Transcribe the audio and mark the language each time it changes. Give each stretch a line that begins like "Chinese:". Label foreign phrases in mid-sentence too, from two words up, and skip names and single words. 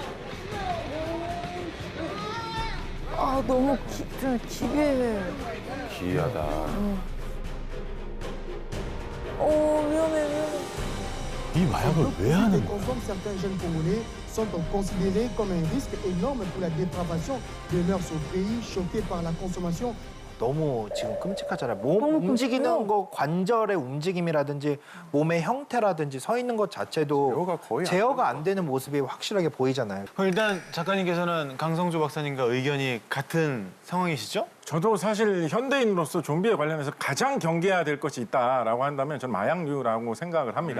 Korean: 아 너무 좀 기괴해. 기이하다. 위험해, 위험해. 이 마약을 왜 하는 거야?
French: Consomment certains jeunes Congolais sont considérés comme un risque énorme pour la dépravation des mœurs au pays, choqués par la consommation.
Korean: 너무 지금 끔찍하잖아요. 몸 너무 움직이는 끔찍해요. 거, 관절의 움직임이라든지 몸의 형태라든지 서 있는 것 자체도 제어가 거의 안 제어가 안 되는 모습이 확실하게 보이잖아요. 그럼 일단 작가님께서는 강성주 박사님과 의견이 같은 상황이시죠? 저도 사실 현대인으로서 좀비에 관련해서 가장 경계해야 될 것이 있다라고 한다면 저는 마약류라고 생각을 합니다.